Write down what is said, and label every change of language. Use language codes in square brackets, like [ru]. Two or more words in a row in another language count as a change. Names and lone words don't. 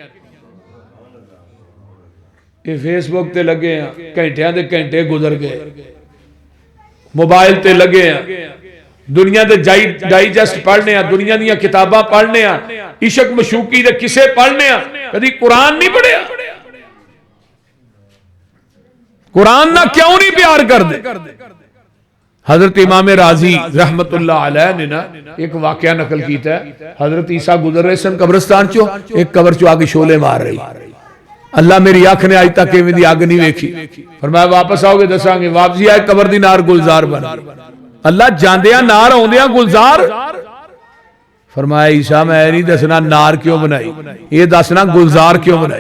[pa] یہ فیس بک تے لگے ہیں، گھنٹیاں دے گھنٹے گزر گئے، موبائل تے لگے ہیں، دنیا دے ڈائجسٹ پڑھنے، دنیا دی کتاباں پڑھنے، عشق معشوقی دے قصے پڑھنے، کبھی قرآن نہیں پڑھیا. [ur] قرآن نا کیوں نہیں پیار کرتے? حضرت امام رازی [ar] رحمة الله عليه [ur] نے نا ایک واقعہ نقل کیا ہے. [pa] حضرت عیسیٰ گزر رہے سن قبرستان چوں، ایک قبر چوں آکے شعلے مار رہی. اللہ میری اکھ نے اج تک ایویں دی اگ نہیں ویکھی. فرمایا واپس آؤگے دسانگے۔ واپسی آئے قبر دی نار گلزار بن. اللہ جاندیا نار آؤندیا گلزار۔ فرمایا عیسیٰ میں نہیں دسنا نار کیوں بنائی، یہ دسنا گلزار کیوں بنائی.